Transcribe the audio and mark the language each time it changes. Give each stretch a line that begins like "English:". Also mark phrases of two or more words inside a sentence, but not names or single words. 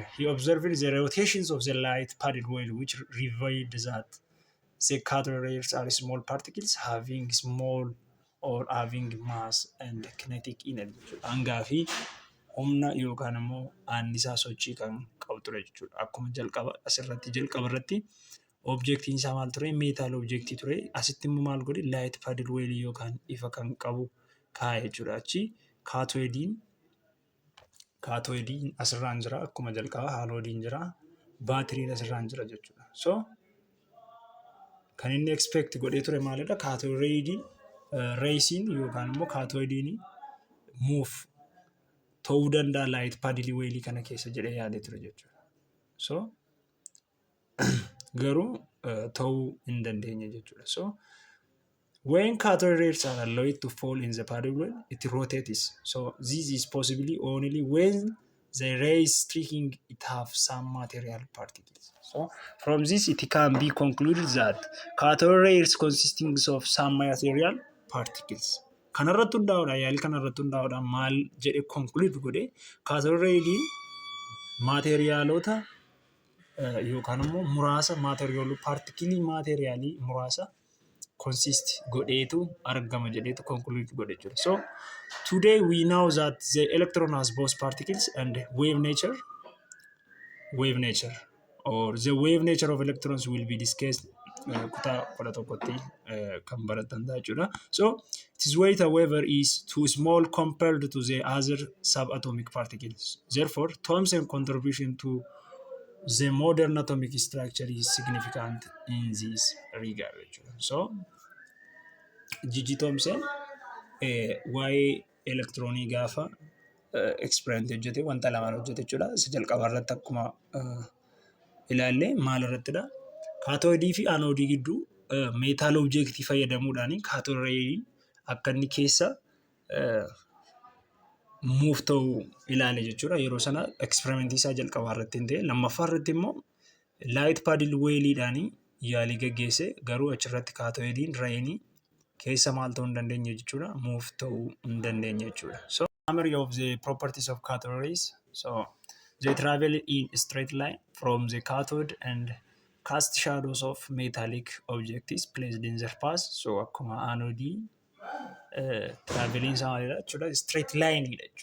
English: He observed the rotations of the light paddle wheel, which revealed that the cathode rays are small particles having small or having mass and kinetic energy.
Oromo: Hangaa fi humna yookaan immoo annisaa sochii kan qabu ture jechuudha. Akkuma jalqaba asirratti jalqabarratti objectiin isaa maal ture? Metal objectii ture. Asitti immoo maal godhe?
English: Light paddle wheel
Oromo: yookaan ifa kan qabu kaa'e jechuudha. Achi cathode asirraan jira akkuma jalqaba, anode jira, baatiriin asirraan jira jechuudha. So kan inni expect godhee ture maalidha? Cathode raysiin yookaan immoo cathode move ta'uu danda'a
English: light paddle wheel
Oromo: kana keessa jedhee yaadee ture jechuudha. So garuu ta'uu hin dandeenye jechuudha.
English: So when cathode rays are allowed to fall in the paddle wheel, it rotates. So this is possibly only when the rays striking it have some material particles. So from this it can be concluded that cathode rays consisting of some material particles. Kanarratti hundaa'uudha yaali kanarratti hundaa'uudha maal jedhe conclude godhe cathode rayiin materialota yookaan immoo muraasa material particles materialii muraasa consist godheetu argama jedheetu conclude godhe jechuudha. So today we know that the electron has both particles and wave nature or the wave nature of electrons will be discussed
Oromo: kutaa 11tti kan baratanidha jechuudha.
English: So its weight however is too small compared to the other subatomic particles. Therefore Thomson contribution to the modern atomic structure is significant in this regard.
Oromo: So Thomson waa'ee elektiroonii gaafa experiment hojjete wanta lamaan hojjete jechuudha. Isa jalqabarratti akkuma ilaalle maal irrattidha? Cathode fi anode gidduu metal objectii fayyadamuudhaan cathode rayiin akka inni keessa move ta'uu ilaale jechuudha. Yeroo sana experiment isaa jalqabarratti hin ta'e lammaffaarratti immoo
English: light paddle wheelidhaan
Oromo: yaalii gaggeesse garuu achirratti cathode rayiin keessa maal ta'uu hin dandeenye jechuudha. Move ta'uu hin dandeenye jechuudha.
English: So summary of the properties of cathode rays. So they travel in a straight line from the cathode and cast shadows of metallic objects placed in their path.
Oromo: So akkuma anode traveling jechuudha
English: straight line
Oromo: jechuudha.